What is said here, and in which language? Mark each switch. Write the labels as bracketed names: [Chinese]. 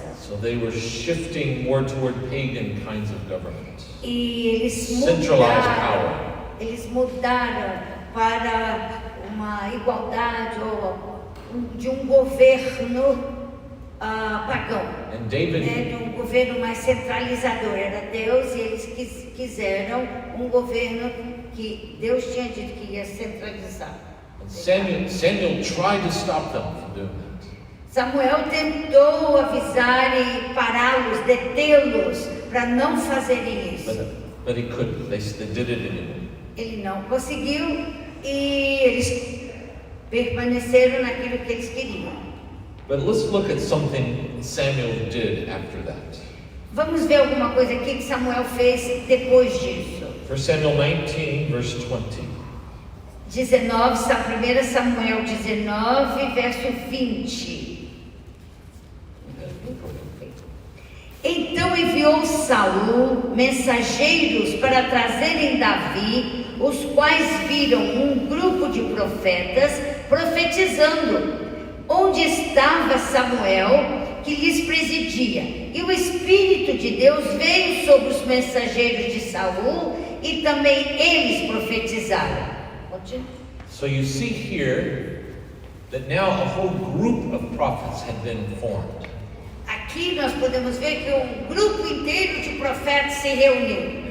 [English] So they were shifting more toward pagan kinds of government. [Portuguese] E eles [English] centralized power. [Portuguese] Eles mudaram para uma igualdade ou de um governo pagão, de um governo mais centralizador. Era Deus e eles quiseram um governo que Deus tinha dito que ia centralizar. [English] Samuel tried to stop them from doing that. [Portuguese] Samuel tentou avisar e pará-los, detê-los para não fazerem isso. [English] But he couldn't. They did it anyway. [Portuguese] Ele não conseguiu e eles permaneceram naquilo que eles queriam. [English] But let's look at something Samuel did after that. [Portuguese] Vamos ver alguma coisa aqui que Samuel fez depois disso. [English] 1 Samuel 19, verse 20. [Portuguese] 1 Samuel 19, verso 20. Então enviou Saul mensageiros para trazerem Davi, os quais viram um grupo de profetas profetizando, onde estava Samuel, que lhes presidia. E o Espírito de Deus veio sobre os mensageiros de Saul, e também eles profetizaram. [English] So you see here that now a whole group of prophets had been formed. [Portuguese] Aqui nós podemos ver que um grupo inteiro de profetas se reuniu.